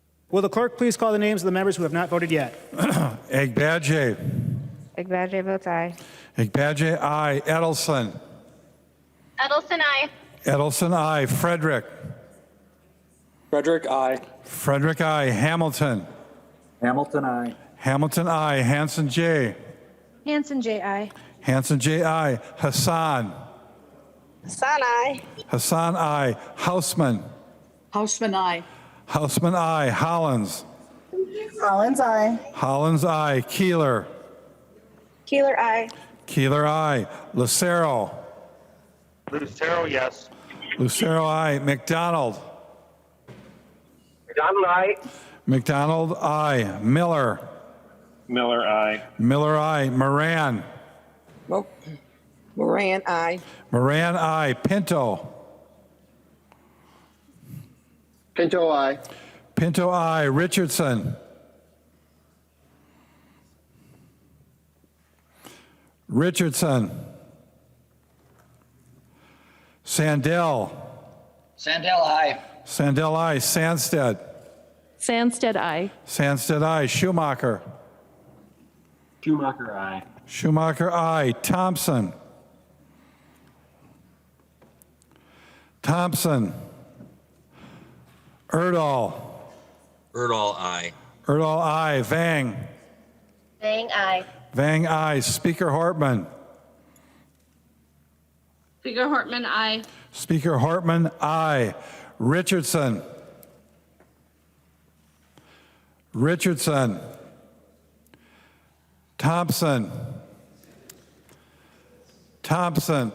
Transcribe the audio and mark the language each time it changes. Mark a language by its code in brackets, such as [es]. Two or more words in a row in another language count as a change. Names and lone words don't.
[en] Will the clerk please call the names of the members who have not voted yet? Agbadje. Agbadge votes aye. Agbadje, aye. Edelson. Edelson, I. Edelson, aye. Frederick. Frederick, I. Frederick, aye. Hamilton. Hamilton, I. Hamilton, aye. Hanson J. Hanson J. I. Hanson J. aye. Hassan. Hassan, I. Hassan, aye. Hausman. Hausman, I. Hausman, aye. Hollins. Collins, I. Hollins, aye. Keeler. Keeler, I. Keeler, aye. Lucero. Lucero, yes. Lucero, aye. McDonald. McDonald, I. McDonald, aye. Miller. Miller, I. Miller, aye. Moran. Moran, I. Moran, aye. Pinto. Pinto, I. Pinto, aye. Richardson. Richardson. Sandell. Sandell, aye. Sandell, aye. Sandsted. Sandsted, I. Sandsted, aye. Schumacher. Schumacher, I. Schumacher, aye. Thompson. Thompson. Erdahl. Erdahl, I. Erdahl, aye. Vang. Vang, I. Vang, aye. Speaker Hortman. Speaker Hortman, aye. Speaker Hortman, aye. Richardson. Richardson. Thompson. Thompson.